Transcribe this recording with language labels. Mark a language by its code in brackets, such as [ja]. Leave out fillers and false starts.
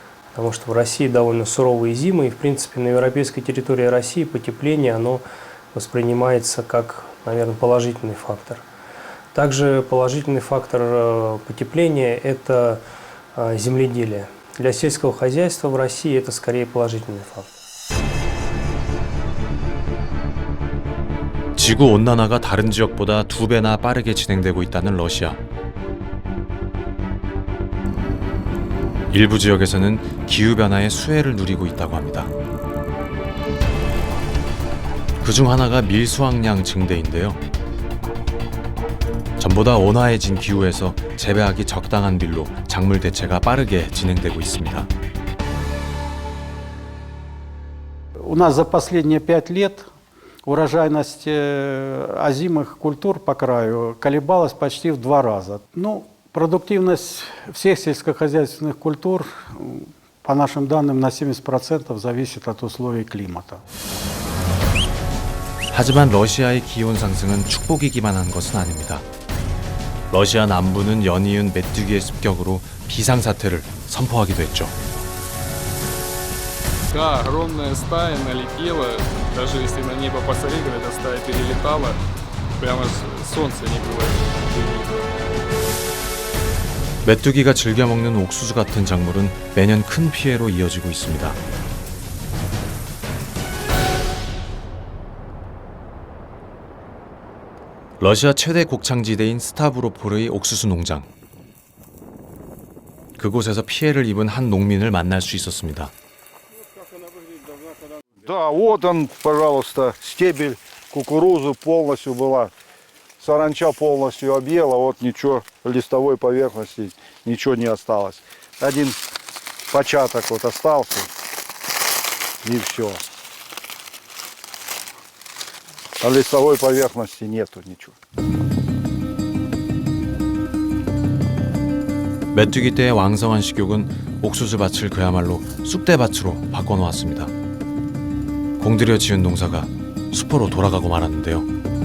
[ru] Потому что в России довольно суровые зимы, и в принципе на европейской территории России потепление оно воспринимается как, наверное, положительный фактор. Также положительный фактор потепления – это земледелие. Для сельского хозяйства в России это скорее положительный фактор. [ko] 지구 온난화가 다른 지역보다 2배나 빠르게 진행되고 있다는 러시아. 일부 지역에서는 기후변화의 수혜를 누리고 있다고 합니다. 그중 하나가 밀수확량 증대인데요. 전보다 온화해진 기후에서 재배하기 적당한 밀로 작물 대체가 빠르게 진행되고 있습니다. [ru] У нас за последние 5 лет урожайность озимых культур по краю колебалась почти в 2 раза. Продуктивность всех сельскохозяйственных культур, по нашим данным, на 70% зависит от условий климата. [ko] 하지만 러시아의 기온 상승은 축복이기만 한 것은 아닙니다. 러시아 남부는 연이은 메뚜기의 습격으로 비상사태를 선포하기도 했죠. [ru] Да, огромная стая налетела, даже если на небо посмотреть, эта стая перелетала, прямо солнце не было видно. [ko] 메뚜기가 즐겨 먹는 옥수수 같은 작물은 매년 큰 피해로 이어지고 있습니다. 러시아 최대 곡창지대인 스타브로폴의 옥수수 농장. 그곳에서 피해를 입은 한 농민을 만날 수 있었습니다. [ru] Да, вот он, пожалуйста, стебель кукурузы полностью была. Саранча полностью объела, вот ничего, листовой поверхности, ничего не осталось. Один початок вот остался, и все. А листовой поверхности нету ничего. [ko] 메뚜기 때의 왕성한 식욕은 옥수수 밭을 그야말로 쑥대밭으로 바꿔놓았습니다. 공들여 지은 농사가 수포로 돌아가고 말았는데요.